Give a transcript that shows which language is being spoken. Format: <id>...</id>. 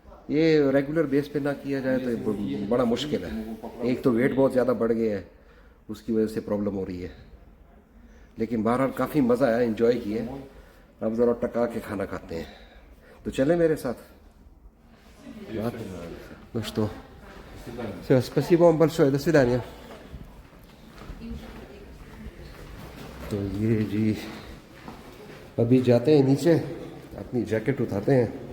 <hi>ये regular base पे ना किया जाए तो ये बड़ा मुश्किल है। एक तो वेट बहुत ज़्यादा बढ़ गया है, उसकी वजह से प्रॉब्लम हो रही है, लेकिन बहरहाल काफ़ी मज़ा आया, एंजॉय किए। अब ज़रा टका के खाना खाते हैं, तो चले मेरे साथ।</hi> <ru>Ну что, все, спасибо вам большое, до свидания.</ru> <hi>तो ये जी अभी जाते हैं नीचे, अपनी जैकेट उठाते हैं।</hi>